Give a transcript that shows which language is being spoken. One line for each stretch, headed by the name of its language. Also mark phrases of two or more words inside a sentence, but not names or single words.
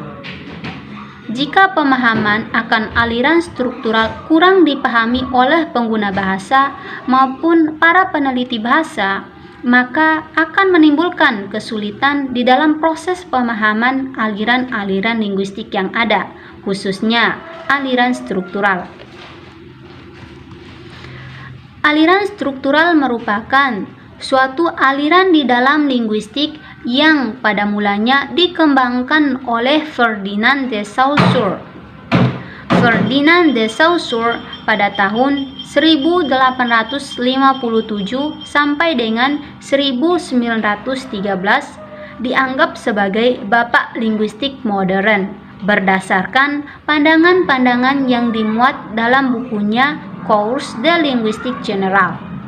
Indonesian: Jika pemahaman akan aliran struktural kurang dipahami oleh pengguna bahasa maupun para peneliti bahasa, maka akan menimbulkan kesulitan di dalam proses pemahaman aliran-aliran linguistik yang ada, khususnya aliran struktural. Aliran struktural merupakan suatu aliran di dalam linguistik yang pada mulanya dikembangkan oleh Ferdinand de Saussure. Ferdinand de Saussure pada tahun 1857 sampai dengan 1913 dianggap sebagai bapak linguistik modern berdasarkan pandangan-pandangan yang dimuat dalam bukunya Cours de Linguistique Générale.